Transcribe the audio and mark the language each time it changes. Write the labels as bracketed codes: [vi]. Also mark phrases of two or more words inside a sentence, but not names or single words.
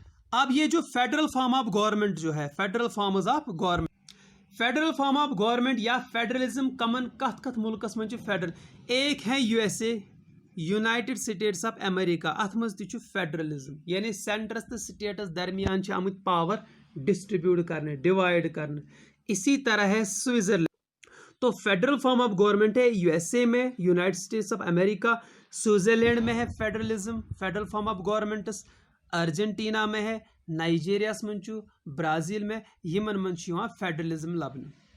[hi] अब ये जो [en] federal form of government [hi] जो है, [en] federal forms of government, federal form of government or federalism [ks] कमन कथ कथ मुल्कस मं [hi] फेडरल, एक है यूएसए यूनाइटेड स्टेट्स ऑफ अमेरिका, [ks] अथ मज तु फेडरलिज्म, यानी सेंटरस तो स्टेटस दरमियान आमुत [en] power distribute [ks] करने, डिवाइड करने। [hi] इसी तरह है स्विट्जरलैंड, तो [en] federal form of government [hi] है यूएसए में, यूनाइटेड स्टेट्स ऑफ अमेरिका, स्विट्जरलैंड में है फेडरलिज्म, [en] federal form of governments, [hi] अर्जेंटीना में है, नाइजीरिया में, ब्राज़ील में, [ks] यमन मन फेडरलिज्म लबन।